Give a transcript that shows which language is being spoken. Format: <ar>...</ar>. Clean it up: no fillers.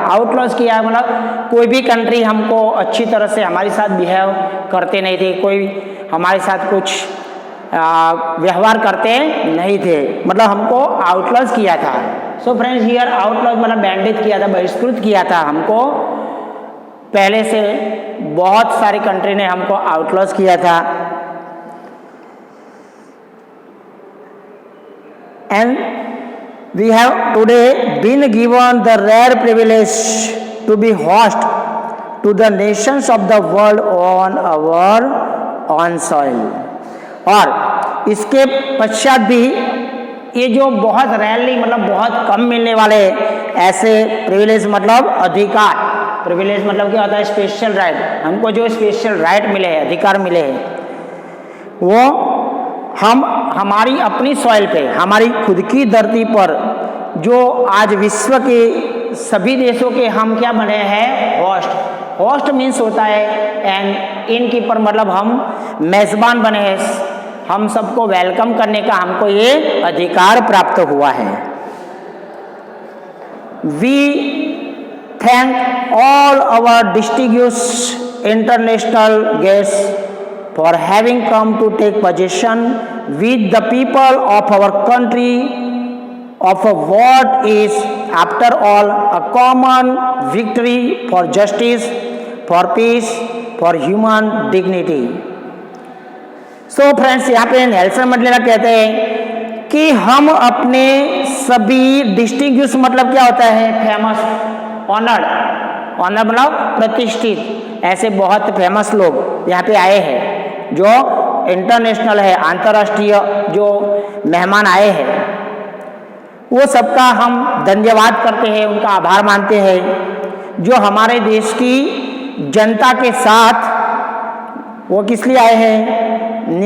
<hi>Outlaws किया मतलब कोई भी कंट्री हमको अच्छी तरह से हमारे साथ बिहेव करते नहीं थे, कोई हमारे साथ कुछ व्यवहार करते नहीं थे, मतलब हमको आउटलॉस किया था।</hi> <en>so friends, here</en> <hi>आउटलॉस मतलब बैंडित किया था, बहिष्कृत किया था हमको। पहले से बहुत सारी कंट्री ने हमको आउटलॉस किया था।</hi> <en>And we have today been given the rare privilege to be host to the nations of the world on our own soil.</en> <hi>और इसके पश्चात भी ये जो बहुत रैरली मतलब बहुत कम मिलने वाले ऐसे प्रिविलेज मतलब अधिकार, प्रिविलेज मतलब क्या होता है? Special right. हमको जो स्पेशल राइट मिले हैं, अधिकार मिले हैं, वो हम हमारी अपनी सॉइल पे, हमारी खुद की धरती पर, जो आज विश्व के सभी देशों के हम क्या बने हैं? होस्ट। होस्ट मीन्स होता है एंड इनकीपर मतलब हम मेजबान बने हैं, हम सबको वेलकम करने का हमको ये अधिकार प्राप्त हुआ है।</hi> <en>We thank all our distinguished international guests for having come to take possession with the people of our country of what is after all a common victory for justice, for peace, for human dignity. So friends,</en> <hi>यहाँ पे Nelson Mandela कहते हैं कि हम अपने सभी distinguish मतलब क्या होता है? Famous, honoured. ऑनर मतलब प्रतिष्ठित, ऐसे बहुत फेमस लोग यहाँ पे आए हैं जो इंटरनेशनल है, अंतर्राष्ट्रीय जो मेहमान आए हैं, वो सबका हम धन्यवाद करते हैं, उनका आभार मानते हैं, जो हमारे देश की जनता के साथ वो किस लिए आए हैं?</hi>